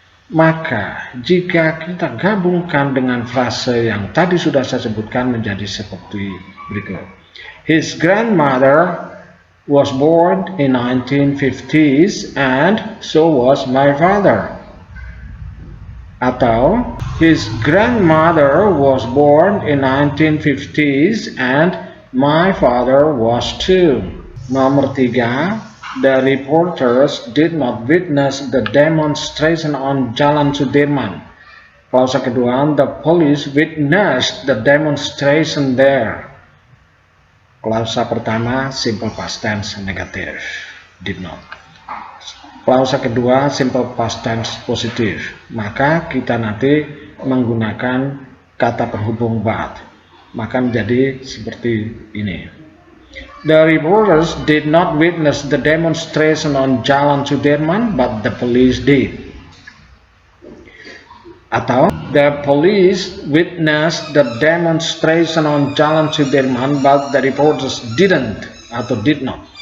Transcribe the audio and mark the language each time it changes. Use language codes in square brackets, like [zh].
[id] Maka jika kita gabungkan dengan frase yang tadi sudah saya sebutkan menjadi seperti berikut. [en] His grandmother was born in 1950s and so was my father. Atau his grandmother was born in 1950s and my father was too. [id] Nomor 3, [en] the reporters did not witness the demonstration on Jalan Sudirman. [id] Klause kedua, [en] the police witnessed the demonstration there. [id] Klause pertama, simple past tense negatif, did not. Klause kedua, simple past tense positif. Maka kita nanti menggunakan kata penghubung but. Maka menjadi seperti ini. [en] The reporters did not witness the demonstration on Jalan Sudirman, but the police did. Atau, the police witnessed the demonstration on Jalan Sudirman, but the reporters didn't atau did not.